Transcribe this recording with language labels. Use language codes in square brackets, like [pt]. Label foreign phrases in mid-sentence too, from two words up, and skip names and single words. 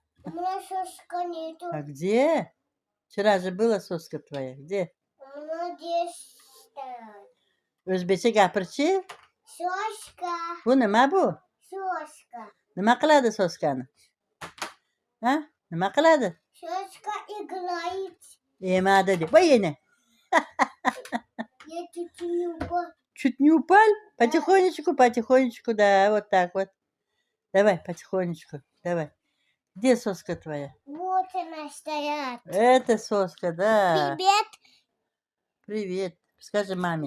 [ru] У меня соска нету. А где? Вчера же была соска твоя. Где? У меня здесь стоят. [uz] O'zbekcha gapirchi. [ru] Соска. [uz] Bu nima bu? [ru] Соска. [uz] Nima qiladi soskani? Ha? Nima qiladi? [ru] Соска играет. [uz] Yemadi deb. Voy yana. [ru] Я чуть не упал. Чуть не упал? Потихонечку, потихонечку, да, вот так вот. Давай, потихонечку, давай. Где соска твоя? Вот она стоят. Это соска, да. Привет. Привет. Скажи маме.